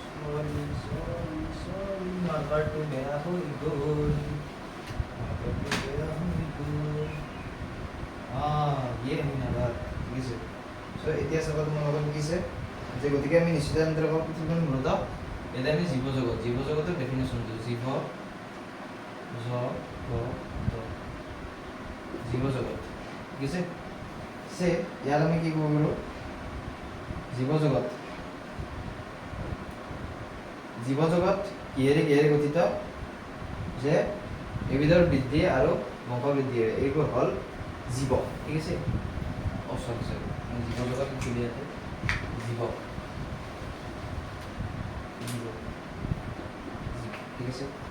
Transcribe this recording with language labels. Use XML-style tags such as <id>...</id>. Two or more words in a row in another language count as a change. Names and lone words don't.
<as>sorry, মাৰ্কাৰটো বেয়া হৈ গ'ল।</as> <hi>ये है ना बात ठीक है</hi> <as>सो এতিয়া চাবা তোমাৰ লগত কি আছে যে গতিকে আমি নিশ্চিত অন্তৰ্গত পৃথিৱীখন মূলত এটা আমি জীৱ জগতৰ ডেফিনেশ্যনটো জীৱ জগত ঠিক আছে সে ইয়াৰ আমি কি ক'ব পাৰো জীৱ জগত কিহেৰে গঠিত যে এবিধৰ বৃদ্ধি আৰু বংশ বৃদ্ধি এইবোৰ হ'ল জীৱ ঠিক আছে সরি জীৱ জগত চলি আছে জীৱ ঠিক আছে</as>